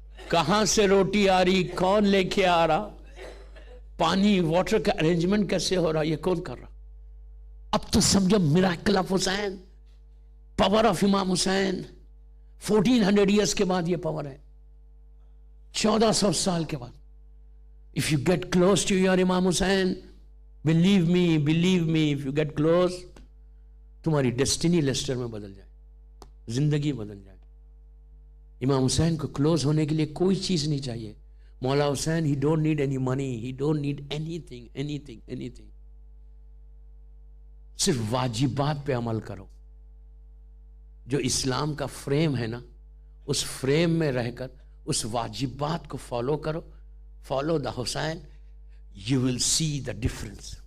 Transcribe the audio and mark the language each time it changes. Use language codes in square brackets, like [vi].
[ur] کہاں سے روٹی آ رہی؟ کون لے کے آ رہا؟ پانی واٹر کا ارینجمنٹ کیسے ہو رہا؟ یہ کون کر رہا؟ اب تو سمجھو میراکل آف حسین، پاور آف امام حسین. 1400 ایئرس کے بعد یہ پاور ہے، 1400 سال کے بعد. [en] if you get close to your Imam Hussain, believe me if you get close، تمہاری destiny لیسٹر میں بدل جائے، زندگی بدل جائے. [ur] امام حسین کو کلوز ہونے کے لیے کوئی چیز نہیں چاہیے. [en] مولا Hussain he don't need any money, he don't need anything. [ur] صرف واجبات پہ عمل کرو. جو اسلام کا فریم ہے نا، اس فریم میں رہ کر اس واجبات کو فالو کرو. [en] Follow the Hussain, you will see the difference.